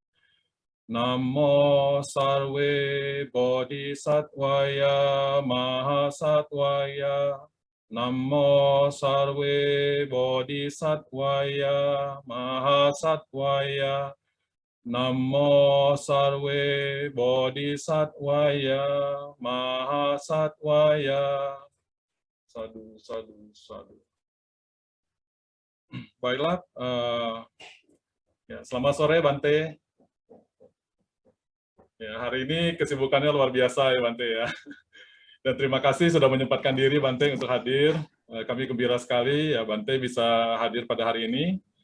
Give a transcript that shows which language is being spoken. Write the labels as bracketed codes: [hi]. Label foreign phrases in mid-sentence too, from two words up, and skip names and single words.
[sa] Namo Sarve Bodhisattvaya Mahasattvaya, Namo Sarve Bodhisattvaya Mahasattvaya, Namo Sarve Bodhisattvaya Mahasattvaya. [pi] Sadu, sadu, sadu. [id] Baiklah, ya, selamat sore Bante. Ya, hari ini kesibukannya luar biasa ya Bante ya. Dan terima kasih sudah menyempatkan diri Bante untuk hadir. Kami gembira sekali ya Bante bisa hadir pada hari ini.